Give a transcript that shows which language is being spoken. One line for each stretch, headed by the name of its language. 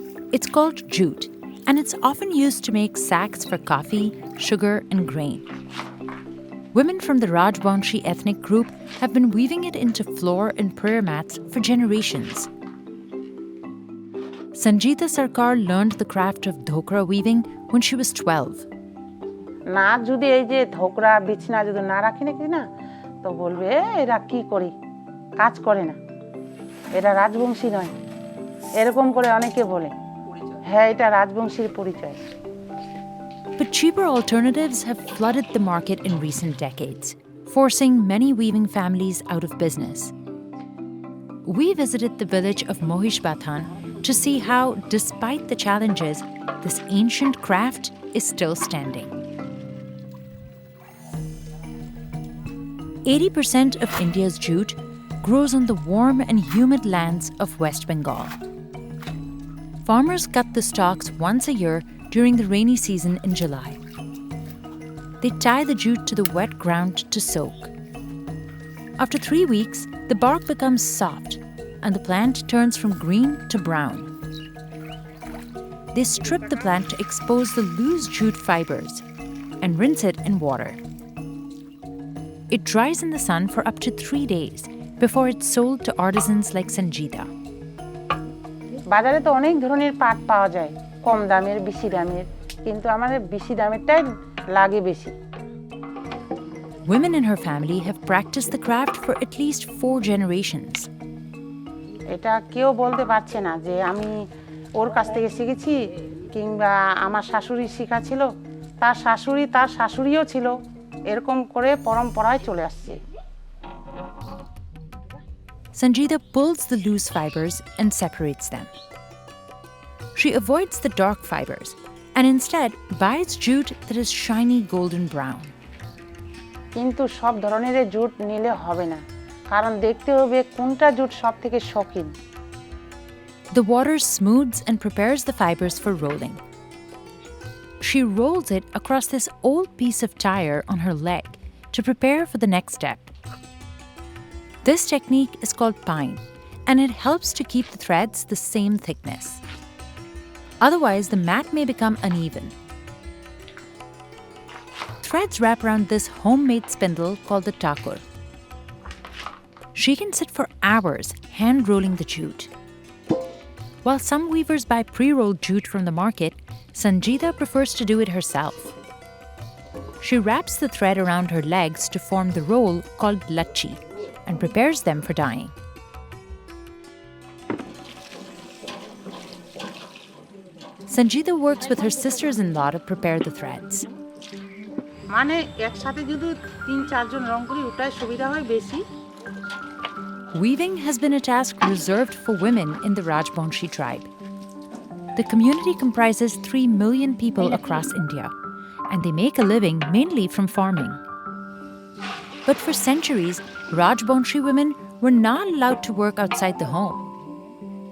English: It's called jute, and it's often used to make sacks for coffee, sugar, and grain. Women from the Rajbanshi ethnic group have been weaving it into floor and prayer mats for generations. Sanjita Sarkar learned the craft of dhokra weaving when she was 12.
Bangla: না যদি এই যে ধোকরা বিছনা যদি না রাখি নাকি না তো বলবে এরা কি করি কাজ করে না এরা রাজবংশী নয় এরকম করে অনেকে বলে হ্যাঁ এটা রাজবংশীর পরিচয়.
English: But cheaper alternatives have flooded the market in recent decades, forcing many weaving families out of business. We visited the village of Mohishbatan to see how, despite the challenges, this ancient craft is still standing. 80% of India's jute grows on the warm and humid lands of West Bengal. Farmers cut the stalks once a year during the rainy season in July. They tie the jute to the wet ground to soak. After 3 weeks, the bark becomes soft and the plant turns from green to brown. They strip the plant to expose the loose jute fibers and rinse it in water. It dries in the sun for up to 3 days before it's sold to artisans like Sanjita.
Bangla: বাজারে তো অনেক ধরনের পাট পাওয়া যায় কম দামের বেশি দামের কিন্তু আমাদের বেশি দামেরটাই লাগে বেশি.
English: Women in her family have practiced the craft for at least 4 generations.
Bangla: এটা কেউ বলতে পারছে না যে আমি ওর কাছ থেকে শিখেছি কিংবা আমার শাশুড়ি শেখা ছিল তার শাশুড়িও ছিল এরকম করে পরম্পরায় চলে আসছে.
English: Sanjita pulls the loose fibers and separates them. She avoids the dark fibers and instead buys jute that is shiny golden brown.
Bangla: কিন্তু সব ধরনের জুট নিলে হবে না, কারণ দেখতে হবে কোনটা জুট সবথেকে শৌখিন।
English: The water smooths and prepares the fibers for rolling. She rolls it across this old piece of tire on her leg to prepare for the next step. This technique is called pine, and it helps to keep the threads the same thickness. Otherwise, the mat may become uneven. Threads wrap around this homemade spindle called the takur. She can sit for hours hand-rolling the jute. While some weavers buy pre-rolled jute from the market, Sanjita prefers to do it herself. She wraps the thread around her legs to form the roll called lachi and prepares them for dyeing. Sanjita works with her sisters-in-law to prepare the threads.
Bangla: মানে একসাথে যদি 3-4 জন রং করি ওটাই সুবিধা হয় বেশি।
English: Weaving has been a task reserved for women in the Rajbanshi tribe. The community comprises 3 million people across India, and they make a living mainly from farming. But for centuries, Rajbanshi women were not allowed to work outside the home.